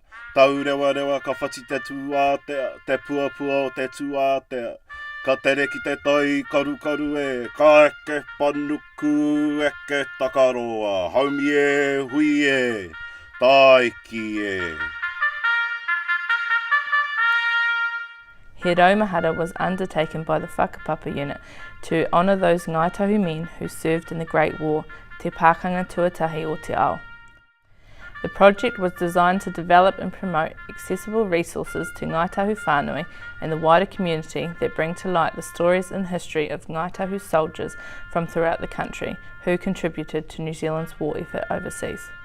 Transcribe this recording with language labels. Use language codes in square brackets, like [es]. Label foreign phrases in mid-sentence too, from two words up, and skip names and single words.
[mi] Taurewa rewa ka whati te tuātea, te puapua o te tuātea. Ka tere ki te tai karukaru e, ka eke panuku eke takaroa. Haumi e, hui e, taiki e. [en] He Rau Mahara was undertaken by the Whakapapa unit to honour those Ngāi Tahu men who served in the Great War, [mi] Te Pākanga Tuatahi o Te Ao. [en] The project was designed to develop and promote accessible resources to Ngāi Tahu whānui and the wider community that bring to light the stories and history of Ngāi Tahu soldiers from throughout the country who contributed to New Zealand's war effort overseas.